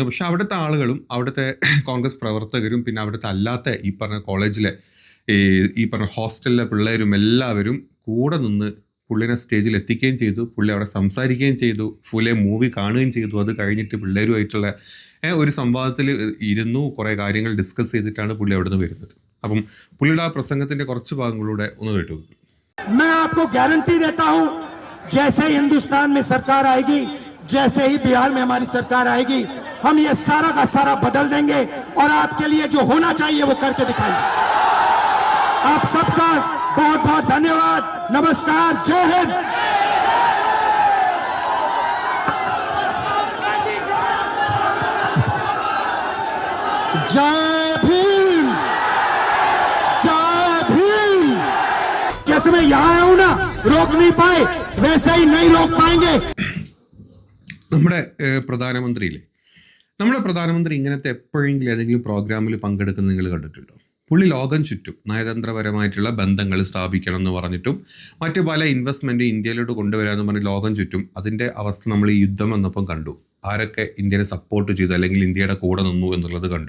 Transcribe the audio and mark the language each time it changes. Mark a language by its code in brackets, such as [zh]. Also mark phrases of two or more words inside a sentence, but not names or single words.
[ml] പക്ഷെ അവിടുത്തെ ആളുകളും അവിടുത്തെ കോൺഗ്രസ് പ്രവർത്തകരും പിന്നെ അവിടുത്തെ അല്ലാത്ത ഈ പറഞ്ഞ കോളേജിലെ ഈ പറഞ്ഞ ഹോസ്റ്റലിലെ പിള്ളേരും എല്ലാവരും കൂടെ നിന്ന് പുള്ളിനെ സ്റ്റേജിൽ എത്തിക്കുകയും ചെയ്തു. പുള്ളി അവിടെ സംസാരിക്കുകയും ചെയ്തു, ഫുള്ളെ മൂവി കാണുകയും ചെയ്തു. അത് കഴിഞ്ഞിട്ട് പിള്ളേരുമായിട്ടുള്ള ഒരു സംവാദത്തിൽ ഇരുന്നു, കുറേ കാര്യങ്ങൾ ഡിസ്കസ് ചെയ്തിട്ടാണ് പുള്ളി അവിടെ നിന്ന് വരുന്നത്. അപ്പം പുള്ളിയുടെ ആ പ്രസംഗത്തിന്റെ കുറച്ച് ഭാഗങ്ങളിലൂടെ ഒന്ന് കേട്ടു. [hi] मैं आपको गारंटी देता हूं, जैसे हिंदुस्तान में सरकार आएगी, जैसे ही बिहार में हमारी सरकार आएगी, हम ये सारा का सारा बदल देंगे और आपके लिए जो होना चाहिए वो करके दिखाएंगे। आप सबका बहुत बहुत धन्यवाद, नमस्कार, जय हिंद। जय भीम, जय भीम। जैसे मैं यहां आया हूं ना, रोक नहीं पाए, वैसे ही नहीं रोक पाएंगे। [ml] നമ്മുടെ പ്രധാനമന്ത്രി ഇങ്ങനത്തെ എപ്പോഴെങ്കിലും ഏതെങ്കിലും പ്രോഗ്രാമിൽ പങ്കെടുക്കുന്നത് നിങ്ങൾ കണ്ടിട്ടുണ്ടോ? പുള്ളി ലോകം ചുറ്റും നയതന്ത്രപരമായിട്ടുള്ള ബന്ധങ്ങൾ സ്ഥാപിക്കണം എന്ന് പറഞ്ഞിട്ടും മറ്റു പല ഇൻവെസ്റ്റ്മെൻറ്റ് ഇന്ത്യയിലോട്ട് കൊണ്ടുവരാമെന്ന് പറഞ്ഞ് ലോകം ചുറ്റും. അതിൻ്റെ അവസ്ഥ നമ്മൾ ഈ യുദ്ധം വന്നപ്പം കണ്ടു. ആരൊക്കെ ഇന്ത്യനെ സപ്പോർട്ട് ചെയ്തു അല്ലെങ്കിൽ ഇന്ത്യയുടെ കൂടെ നിന്നു എന്നുള്ളത് കണ്ടു.